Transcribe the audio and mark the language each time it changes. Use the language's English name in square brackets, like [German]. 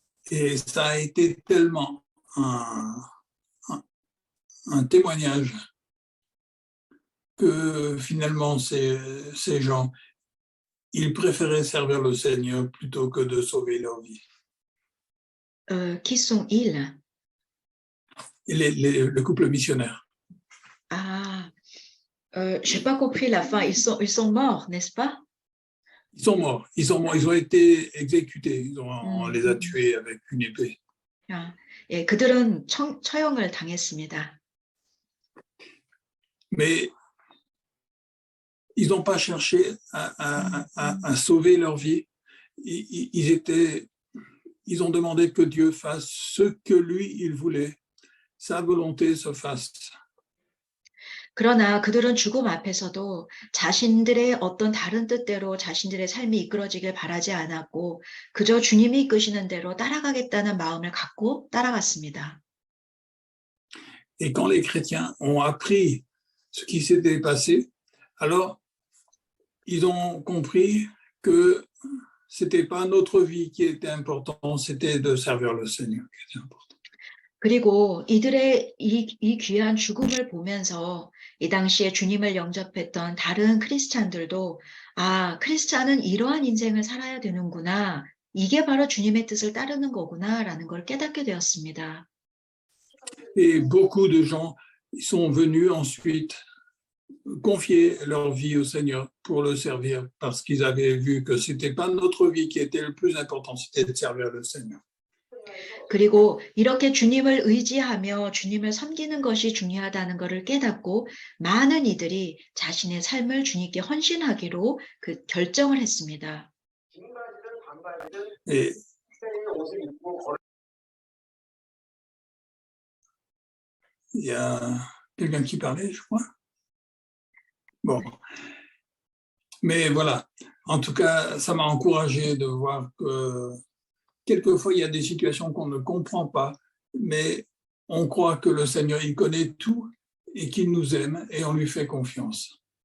[French] Et ça a été tellement un témoignage que finalement ces gens, ils préféraient servir le Seigneur plutôt que de sauver leur vie. Qui sont-ils? Et le couple missionnaire. Ah, j'ai pas compris la fin. Ils sont morts, n'est-ce pas? Ils sont morts. Ils ont été exécutés. On les a tués avec une épée. [Korean] 예, 그들은 처형을 당했습니다. [French] Mais ils n'ont pas cherché à sauver leur vie. Ils ont demandé que Dieu fasse ce que lui, il voulait. Sa volonté se fasse. [Korean] 그러나 그들은 죽음 앞에서도 자신들의 어떤 다른 뜻대로 자신들의 삶이 이끌어지길 바라지 않았고 그저 주님이 이끄시는 대로 따라가겠다는 마음을 갖고 따라갔습니다. [French] Et quand les chrétiens ont appris ce qui s'était passé, alors ils ont compris que c'était pas notre vie qui était important, c'était de servir le Seigneur qui était important. [Korean] 그리고 이들의 이 귀한 죽음을 보면서 이 당시에 주님을 영접했던 다른 크리스찬들도 크리스찬은 이러한 인생을 살아야 되는구나. 이게 바로 주님의 뜻을 따르는 거구나라는 걸 깨닫게 되었습니다. [French] Et beaucoup de gens sont venus ensuite confier leur vie au Seigneur pour le servir parce qu'ils avaient vu que c'était pas notre vie qui était le plus important, c'était de servir le Seigneur. [Korean] 그리고 이렇게 주님을 의지하며 주님을 섬기는 것이 중요하다는 것을 깨닫고 많은 이들이 자신의 삶을 주님께 헌신하기로 그 결정을 했습니다. [French] Et il y a quelqu'un qui parlait, je crois. Bon. Mais voilà. En tout cas, ça m'a encouragé de voir que quelquefois, il y a des situations qu'on ne comprend pas, mais on croit que le Seigneur, il connaît tout et qu'il nous aime et on lui fait confiance.